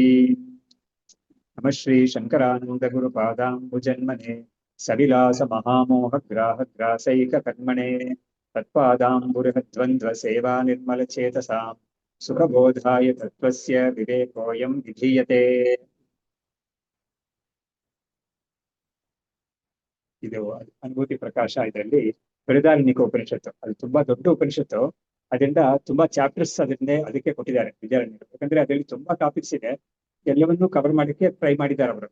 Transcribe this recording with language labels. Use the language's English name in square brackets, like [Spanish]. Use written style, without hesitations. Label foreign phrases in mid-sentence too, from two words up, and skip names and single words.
[Sanskrit] नमः श्री शंकरानंद गुरुपादाम्बुजन्मने सविलास महामोहग्राहग्रासैक कर्मणे तत्पादाम्बुरद्वन्द्व सेवा निर्मल चेतसां सुखबोधाय तत्त्वस्य विवेकोऽयं विधीयते। [Kannada] ಇದು ಅನುಭೂತಿ ಪ್ರಕಾಶ. ಇದರಲ್ಲಿ ಬೃಹದಾರಣ್ಯಕ ಉಪನಿಷತ್ತು, ಅದು ತುಂಬಾ ದೊಡ್ಡ ಉಪನಿಷತ್ತು. ಅದರಿಂದ ತುಂಬಾ ಚಾಪ್ಟರ್ಸ್ ಅದಕ್ಕೆ ಕೊಟ್ಟಿದ್ದಾರೆ ವಿದ್ಯಾರಣ್ಯರು. ಯಾಕಂದ್ರೆ ಅದರಲ್ಲಿ ತುಂಬಾ ಟಾಪಿಕ್ಸ್ ಇದೆ, ಎಲ್ಲವನ್ನೂ ಕವರ್ ಮಾಡಲಿಕ್ಕೆ ಟ್ರೈ ಮಾಡಿದ್ದಾರೆ ಅವರು.